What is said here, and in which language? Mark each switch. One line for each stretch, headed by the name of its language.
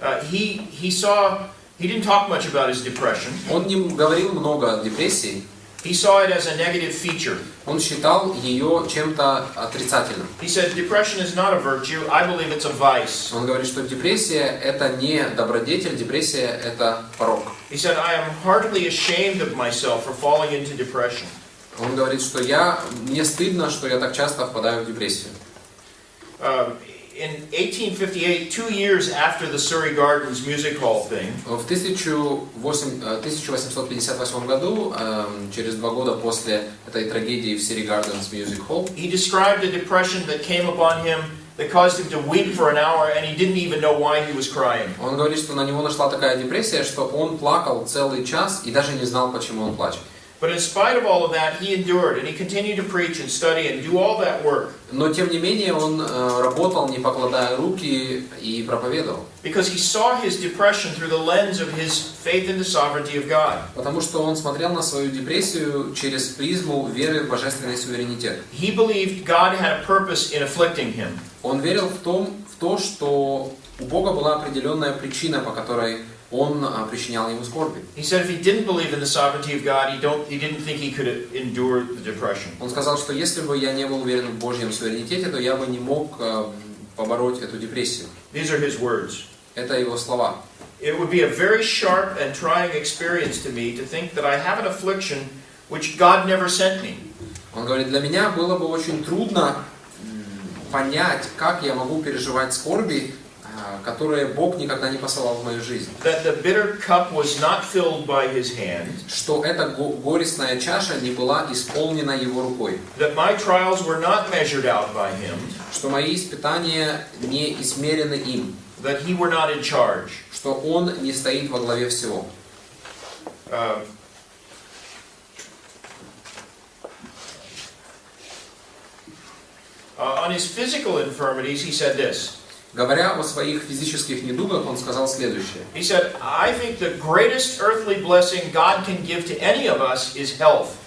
English: He didn't talk much about his depression.
Russian: Он не говорил много о депрессии.
English: He saw it as a negative feature.
Russian: Он считал ее чем-то отрицательным.
English: He said, depression is not a virtue. I believe it's a vice.
Russian: Он говорит, что депрессия это не добродетель, депрессия это порок.
English: He said, I am heartily ashamed of myself for falling into depression.
Russian: Он говорит, что мне стыдно, что я так часто впадаю в депрессию.
English: In 1858, 2 years after the Surrey Gardens Music Hall thing,
Russian: в 1858 году, через 2 года после этой трагедии в Surrey Gardens Music Hall,
English: he described a depression that came upon him that caused him to weep for an hour, and he didn't even know why he was crying.
Russian: Он говорит, что на него нашла такая депрессия, что он плакал целый час и даже не знал, почему он плачет.
English: But in spite of all of that, he endured, and he continued to preach and study and do all that work.
Russian: Но тем не менее он работал, не покладая руки, и проповедовал.
English: Because he saw his depression through the lens of his faith in the sovereignty of God.
Russian: Потому что он смотрел на свою депрессию через призму веры в божественный суверенитет.
English: He believed God had a purpose in afflicting him.
Russian: Он верил в то, что у Бога была определенная причина, по которой он причинял ему скорби.
English: He said if he didn't believe in the sovereignty of God, he didn't think he could endure the depression.
Russian: Он сказал, что если бы я не был уверен в Божьем суверенитете, то я бы не мог побороть эту депрессию.
English: These are his words.
Russian: Это его слова.
English: It would be a very sharp and trying experience to me to think that I have an affliction which God never sent me.
Russian: Он говорит, для меня было бы очень трудно понять, как я могу переживать скорби, которые Бог никогда не посылал в мою жизнь.
English: That the bitter cup was not filled by his hand.
Russian: Что эта горестная чаша не была исполнена его рукой.
English: That my trials were not measured out by him.
Russian: Что мои испытания не измерены им.
English: That he were not in charge.
Russian: Что он не стоит во главе всего.
English: On his physical infirmities, he said this.
Russian: Говоря о своих физических недугах, он сказал следующее.
English: He said, I think the greatest earthly blessing God can give to any of us is health.